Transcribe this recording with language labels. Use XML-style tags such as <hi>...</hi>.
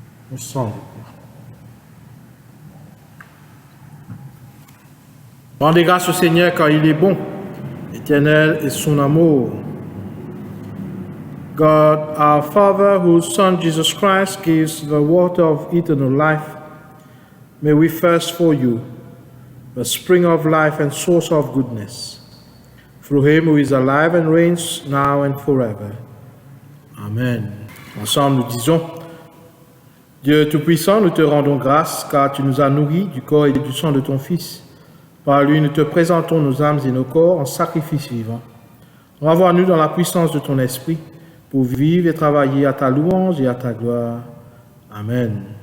<fr>Le sang du Christ. Rendez grâce au Seigneur car il est bon, éternel est son amour.</fr> <en>God, our Father, whose Son Jesus Christ gives the water of eternal life, may we thirst for you, the spring of life and source of goodness, through him who is alive and reigns now and forever. Amen.</en> <fr>Ensemble, nous disons, Dieu Tout-Puissant, nous te rendons grâce car tu nous as nourris du corps et du sang de ton Fils. Par lui, nous te présentons nos âmes et nos corps en sacrifice vivant. Renvoie-nous dans la puissance de ton esprit pour vivre et travailler à ta louange et à ta gloire. Amen.</fr>